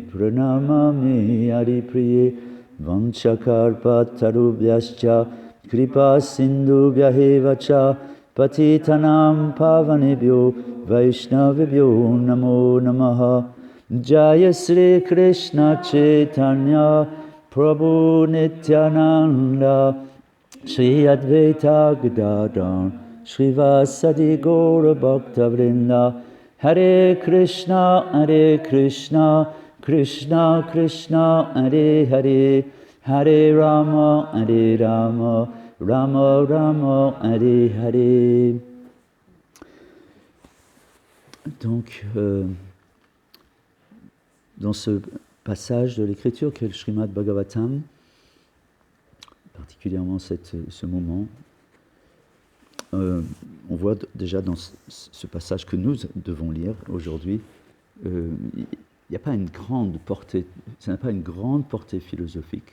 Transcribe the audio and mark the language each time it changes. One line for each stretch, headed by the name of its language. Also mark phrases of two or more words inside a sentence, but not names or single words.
Sanskrit: Pranamami Haripriye Vanchakarpatarubhyascha Kripa Sindhubhyahevacha Patitanam Pavanebhyo Vaishnavibhyo Namo Namaha Jaya Sri Krishna Chaitanya Prabhu Nityananda Shri Advaita Gadadhar Shri Vasadi Gaura Bhakta Vrinda Hare Krishna Krishna Krishna Hare Hare Hare Rama Rama Rama Hare Hare.
French: Donc, dans ce passage de l'Écriture qu'est le Srimad Bhagavatam, particulièrement ce moment, on voit déjà dans ce passage que nous devons lire aujourd'hui, il n'y a pas une grande portée, ça n'a pas une grande portée philosophique.